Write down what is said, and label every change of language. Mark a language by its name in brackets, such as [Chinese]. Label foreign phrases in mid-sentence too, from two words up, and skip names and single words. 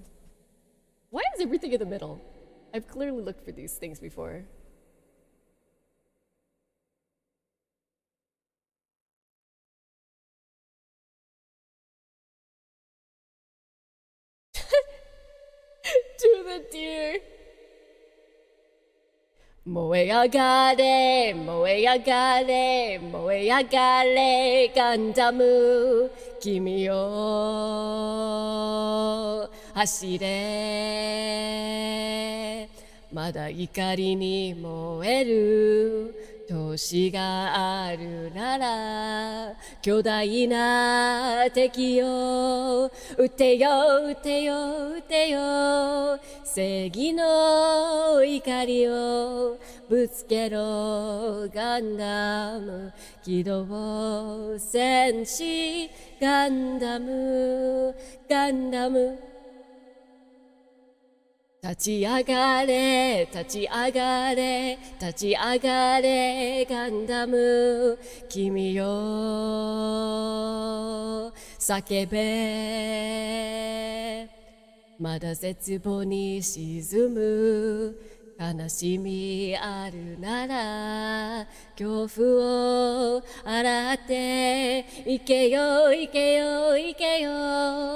[English] Why is everything in the middle? I've clearly looked for these things before. To the deer. [Japanese] 燃え上がれ 燃え上がれ 燃え上がれ ガンダム 君を走れ. まだ怒りに燃える闘志があるなら, 巨大な敵を撃てよ 撃てよ 撃てよ 正義の怒りをぶつける ガンダム 機動を戦士 ガンダム ガンダム. 立ち上がれ、立ち上がれ、立ち上がれ、ガンダム、君よ、叫べ。まだ絶望に沈む、悲しみあるなら、恐怖を洗って、行けよ、行けよ、行けよ。